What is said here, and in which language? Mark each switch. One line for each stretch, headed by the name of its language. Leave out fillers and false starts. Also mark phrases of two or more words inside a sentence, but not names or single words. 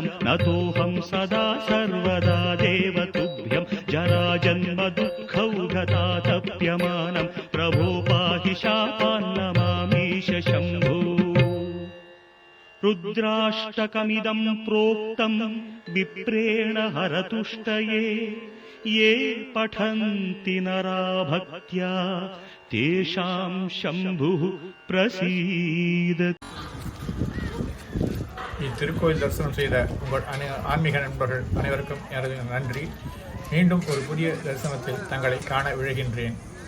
Sanskrit: नतोऽहं सदा सर्वदा देवतुभ्यं जराजन्म दुःखौघतातप्यमानं प्रभो पाहि शापान्नमामीश शम्भो रुद्राष्टकमिदं प्रोक्तं विप्रेण हरतुष्टये ये पठन्ति नरा भक्त्या तेषां शम्भुः प्रसीदति.
Tamil: இத்திருக்கோயில் தரிசனம் செய்த உங்கள் ஆன்மீக நண்பர்கள் அனைவருக்கும் எனது நன்றி. மீண்டும் ஒரு புதிய தரிசனத்தில் தங்களை காண விழைகின்றேன்.